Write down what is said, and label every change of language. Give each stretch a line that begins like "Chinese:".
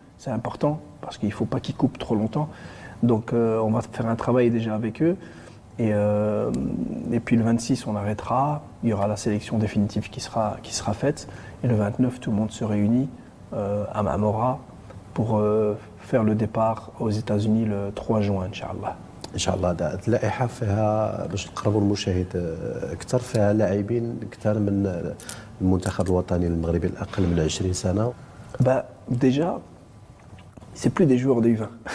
French: C'est important, parce qu'il ne faut pas qu'ils coupent trop longtemps. Donc on va faire un travail déjà avec eux. Et puis le 26, on arrêtera. Il y aura la sélection définitive qui sera faite. Et le 29, tout le monde se réunit à Mamora pour faire le départ aux États-Unis le 3 juin, Inch'Allah.
Arabic: ان شاء الله دعت اللائحه فيها باش نقربوا المشاهد اكثر، فيها لاعبين اكثر من المنتخب الوطني المغربي الاقل من 20 سنه.
French: Bah, déjà, c'est plus des joueurs de U20.